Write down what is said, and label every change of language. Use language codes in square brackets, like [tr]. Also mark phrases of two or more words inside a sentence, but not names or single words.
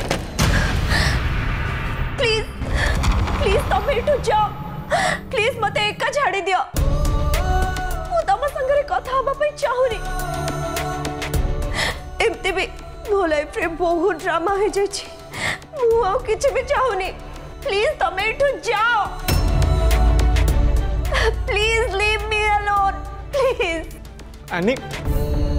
[en] please please [or] ତୁମେ ଏଠୁ ଯାଅ। प्लीज ମତେ ଏକା ଛାଡ଼ି ଦିଅ। ମୁଁ ତମ ସଙ୍ଗରେ କଥା ହେବା ପାଇଁ ଚାହୁଁନି। ଏମିତି ବି ମୋ लाइफ ରେ ବହୁତ ड्रामा ହୋଇ ଯାଉଛି। ମୁଁ ଆଉ କିଛି ବି ଚାହୁଁନି। प्लीज ତୁମେ ଏଠୁ ଯାଅ। [en] please leave me alone please. एनी,